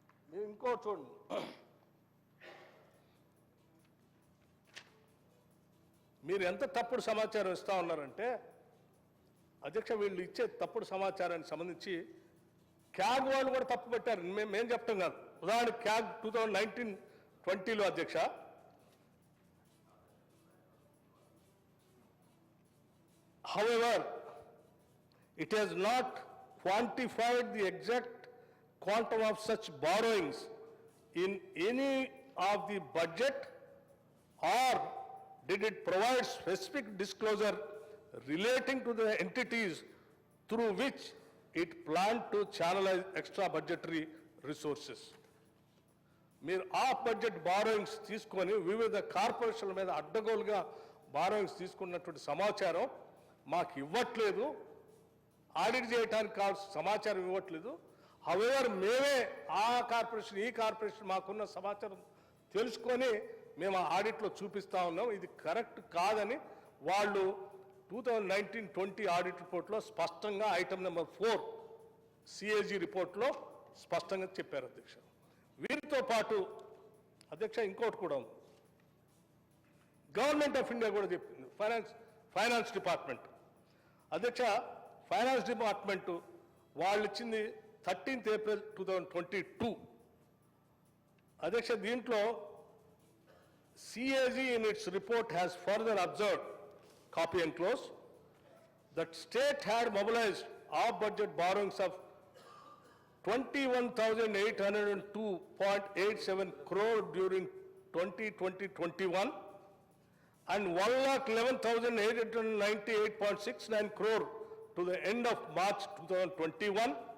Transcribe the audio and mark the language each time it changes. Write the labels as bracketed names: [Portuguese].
[Telugu] మీరు ఇంకో చూడండి, మీరు ఎంత తప్పుడు సమాచారం ఇస్తా ఉన్నారంటే అధ్యక్ష, వీళ్ళు ఇచ్చే తప్పుడు సమాచారానికి సంబంధించి క్యాగ్ వాళ్ళు కూడా తప్పు పెట్టారు. మేము చెప్తాం కాదు. ఉదాహరణకు క్యాగ్ 2019-20లో అధ్యక్ష [English] however it has not quantified the exact quantum of such borrowings in any of the budget, or did it provide specific disclosure relating to the entities through which it planned to channelize extra budgetary resources. [Telugu] మీరు of budget borrowings తీసుకొని వివిధ కార్పొరేషన్ల మీద అడ్డగోలుగా borrowings తీసుకున్నటువంటి సమాచారం మాకు ఇవ్వట్లేదు, ఆడిట్ చేయడానికి కావాల్సిన సమాచారం ఇవ్వట్లేదు. హవెవర్ మేమే ఆ కార్పొరేషన్ ఈ కార్పొరేషన్ మాకున్న సమాచారం తెలుసుకొని మేము ఆ ఆడిట్లో చూపిస్తూ ఉన్నాం. ఇది కరెక్ట్ కాదని వాళ్ళు 2019-20 ఆడిట్ రిపోర్ట్లో స్పష్టంగా ఐటమ్ నెంబర్ 4 సిఏజీ రిపోర్ట్లో స్పష్టంగా చెప్పారు అధ్యక్ష. వీరితో పాటు అధ్యక్ష ఇంకోటి కూడా ఉంది, గవర్నమెంట్ ఆఫ్ ఇండియా కూడా చెప్పింది, ఫైనాన్స్ డిపార్ట్మెంట్ అధ్యక్ష. ఫైనాన్స్ డిపార్ట్మెంట్ వాళ్ళు ఇచ్చింది 13th April 2022 అధ్యక్ష. దీంట్లో [English] CAG in its report has further observed, copy and close, that state had mobilized off-budget borrowings of 21,802.87 crore during 2020-21 and 1,11,898.69 crore to the end of March 2021